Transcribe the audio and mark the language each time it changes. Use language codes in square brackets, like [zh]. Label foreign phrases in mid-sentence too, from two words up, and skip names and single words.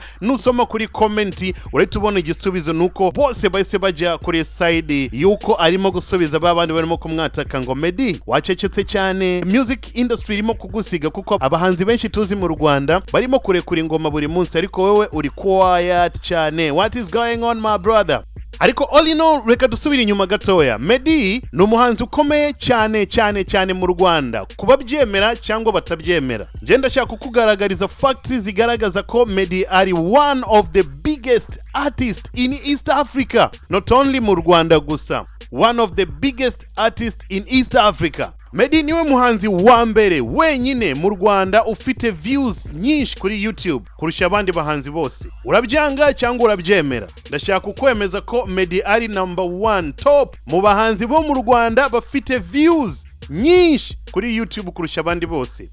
[rw] Nusoma kuri comment urahita ubona igisubizo nuko bose bahise bajya kuri side yuko arimo gusubiza babandi barimo kumwataka ngo Meddy wacecetse cyane, [en] music industry [rw] irimo kugusiga kuko abahanzi benshi tuzi mu Rwanda barimo kurekura ingoma buri munsi ariko wewe uri quiet cyane. [en] What is going on my brother? [rw] Ariko [en] all in all [rw] reka dusubira inyuma gatoya. Meddy ni umuhanzi ukomeye cyane mu Rwanda, kuba byemera cyangwa batabyemera. Nje ndashaka kukugaragariza facts zigaragaza ko Meddy ari [en] one of the biggest artists in East Africa, not only [rw] mu Rwanda gusa, [en] one of the biggest artists in East Africa. [rw] Meddy niwe muhanzi wa mbere wenyine mu Rwanda ufite views nyinshi kuri YouTube kurusha abandi bahanzi bose. Urabyanga cyangwa urabyemera? Ndashaka kukwemeza ko Meddy ari number 1 top mu bahanzi bo mu Rwanda bafite views nyinshi kuri YouTube kurusha abandi bose.